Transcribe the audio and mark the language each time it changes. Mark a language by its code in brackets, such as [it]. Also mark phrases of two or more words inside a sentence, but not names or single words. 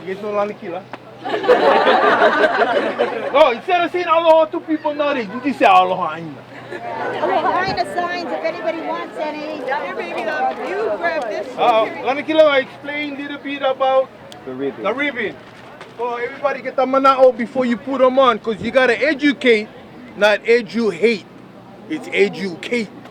[en] Lanikila. No, instead of saying aloha to people nowadays, you just say [haw] aloha aina. [en] Aloha signs, if anybody wants any. Here, baby, you grab this. Lanikila, I explained a little bit about The ribbon. the ribbon. So everybody get the mana'o before you put them on, because you got to educate, not edu-hate. It's educate.